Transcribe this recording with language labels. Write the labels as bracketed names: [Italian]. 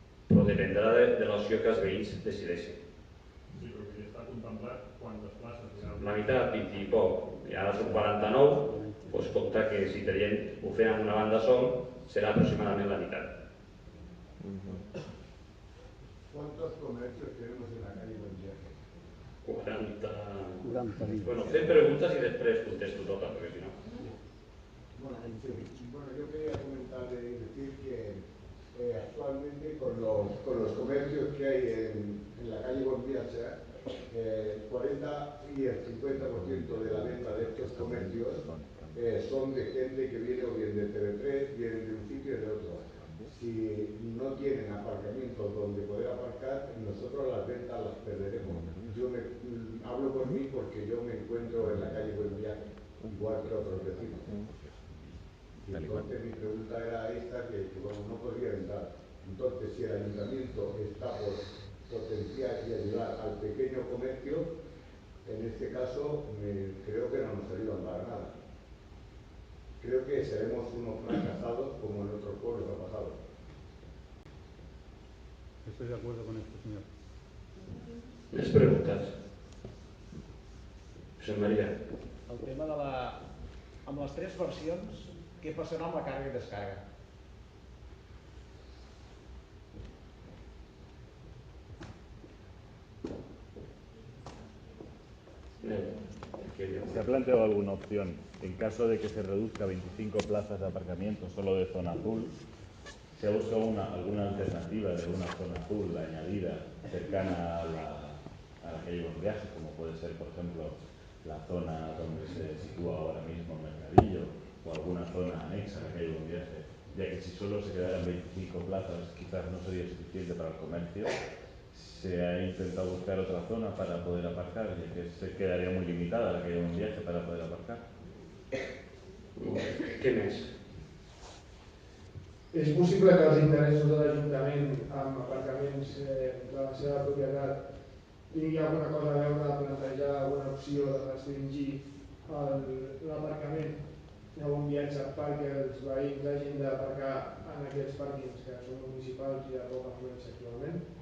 [Catalan] Però dependrà de l'opció que els veïns decideixin. Sí, perquè està contemplat quantes places hi ha. La meitat, 20 i poc. I ara són 49, doncs compta que si ho fem en una banda sol, serà aproximadament la meitat. [Spanish] ¿Cuántos comercios tenemos en la calle Buen Viaje? 40... [Catalan] Bueno, fem preguntes i després contesto totes, perquè si no... [Spanish] Bueno, yo quería comentar y decir que actualmente con los comercios que hay en la calle Buen Viaje, el 40 y el 50% de la venta de estos comercios son de gente que viene o bien de TV3, vienen de un sitio y de otro. Si no tienen aparcamientos donde poder aparcar, nosotros las ventas las perderemos. Yo hablo por mí porque yo me encuentro en la calle Buen Viaje, igual que otros vecinos. Entonces mi pregunta era esta, que no podría entrar. Entonces, si el ayuntamiento está por potenciar y ayudar al pequeño comercio, en este caso creo que no nos ayudan para nada. Creo que seremos unos fracasados como en otros pueblos ha pasado. Estoy de acuerdo con esto, señor. [Catalan] Més preguntes? Josep Maria. El tema de amb les 3 versions, què passarà amb la càrrega i descàrrega? [Spanish] ¿Se ha planteado alguna opción en caso de que se reduzca 25 plazas de aparcamiento solo de zona azul? ¿Se ha buscado alguna alternativa de una zona azul añadida cercana a la calle Buen Viaje, como puede ser, por ejemplo, la zona donde se sitúa ahora mismo el Mercadillo, o alguna zona anexa a la calle Buen Viaje, ya que si solo se quedaran 25 plazas quizás no sería suficiente para el comercio? Se ha intentado buscar otra zona para poder aparcar, ya que se quedaría muy limitada la calle Buen Viaje para poder aparcar. [Catalan] Què més? És possible que els interessos de l'Ajuntament amb aparcaments de la seva propietat tingui alguna cosa a veure de plantejar alguna opció de restringir l'aparcament a Bon Viatge perquè els veïns hagin d'aparcar en aquests pàrquings que són municipals i de poca afluència actualment?